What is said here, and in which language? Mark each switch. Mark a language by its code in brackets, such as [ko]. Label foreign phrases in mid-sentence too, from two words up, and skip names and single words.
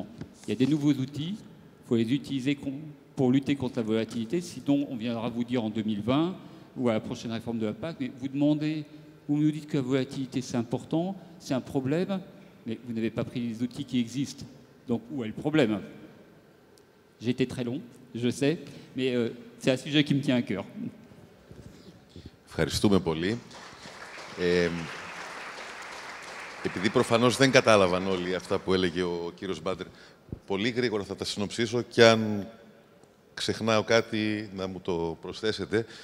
[fr] Il y a des nouveaux outils, il faut les utiliser pour lutter contre la volatilité, sinon on viendra vous dire en 2020 ou à la prochaine réforme de la PAC, mais vous nous dites que la volatilité c'est important, c'est un problème, mais vous n'avez pas pris les outils qui existent. Donc où est le problème? J'ai été très long, je sais, mais c'est un sujet qui me tient à cœur. [el] Ευχαριστούμε πολύ. Επειδή προφανώς δεν κατάλαβαν όλοι αυτά που έλεγε ο κύριος Μπάντερ, πολύ γρήγορα θα τα συνοψίσω και αν ξεχνάω κάτι να μου το προσθέσετε.